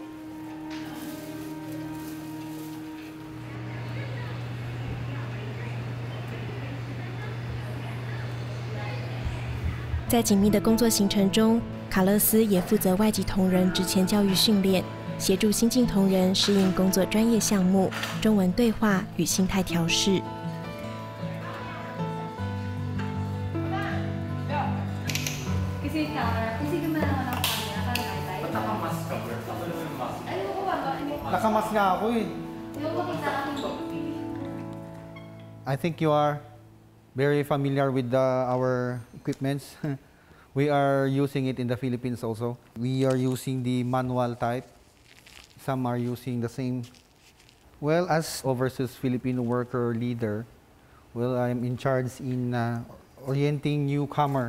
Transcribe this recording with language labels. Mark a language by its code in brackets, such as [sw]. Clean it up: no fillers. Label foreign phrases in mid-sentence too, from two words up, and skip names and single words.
[zh] 在紧密的工作行程中，卡勒斯也负责外籍同仁职前教育训练，协助新进同仁适应工作专业项目、中文对话与心态调试。 [tl] Nakamas nga ako eh. [en] I think you are very familiar with our equipments. We are using it in the Philippines also. We are using the manual type. Some are using the same. Well, as overseas Filipino worker leader, well, I'm in charge in orienting newcomer.